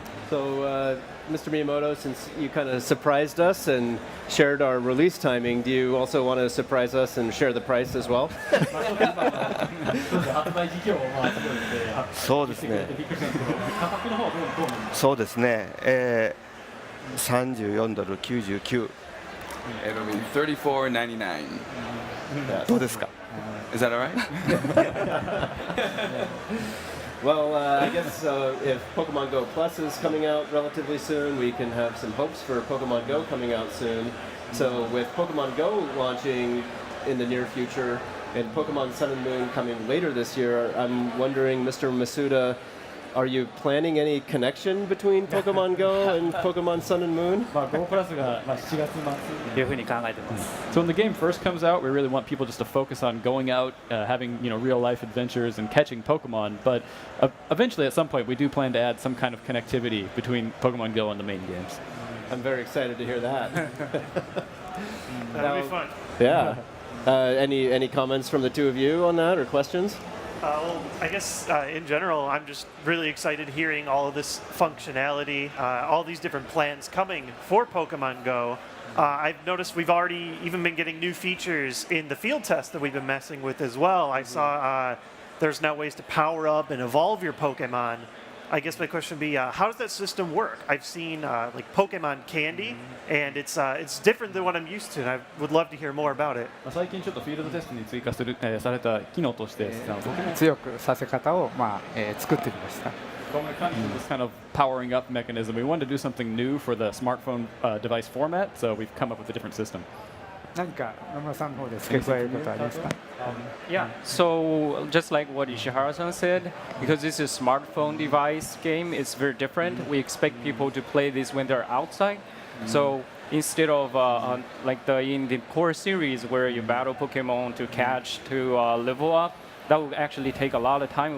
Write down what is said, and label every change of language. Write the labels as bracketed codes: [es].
[en] So, Mr. Miyamoto, since you kind of surprised us and shared our release timing, do you also want to surprise us and share the price as well? [ja] 発売時期をそうですね。びっくりしたんですけど、価格の方はどうなんですか？そうですね。34ドル99。 [en] It'll be $34.99. [ja] どうですか？ [en] Is that all right? Well, I guess if Pokemon Go Plus is coming out relatively soon, we can have some hopes for Pokemon Go coming out soon. So with Pokemon Go launching in the near future and Pokemon Sun and Moon coming later this year, I'm wondering, Mr. Masuda, are you planning any connection between Pokemon Go and Pokemon Sun and Moon? [ja] まあ Go プラスが7月末というふうに考えてます。 [en] So when the game first comes out, we really want people just to focus on going out, having real life adventures and catching Pokemon. But eventually, at some point, we do plan to add some kind of connectivity between Pokemon Go and the main games. I'm very excited to hear that. That'll be fun. Yeah. Any comments from the two of you on that or questions? Well, I guess in general, I'm just really excited hearing all of this functionality, all these different plans coming for Pokemon Go. I've noticed we've already even been getting new features in the field test that we've been messing with as well. I saw there's now ways to power up and evolve your Pokemon. I guess my question would be, how does that system work? I've seen like Pokemon Candy, and it's different than what I'm used to, and I would love to hear more about it. [ja] 最近ちょっとフィールドテストに追加された機能として強くさせ方を、作ってみました。 [en] this kind of powering up mechanism. We wanted to do something new for the smartphone device format, so we've come up with a different system. [ja] 何か野村さんの方で付け加えることはありますか？ [en] Yeah, so just like what Ishihara-san said, because this is a smartphone device game, it's very different. We expect people to play this when they're outside. So instead of in the core series where you battle Pokemon to catch, to level up, that will actually take a lot of time.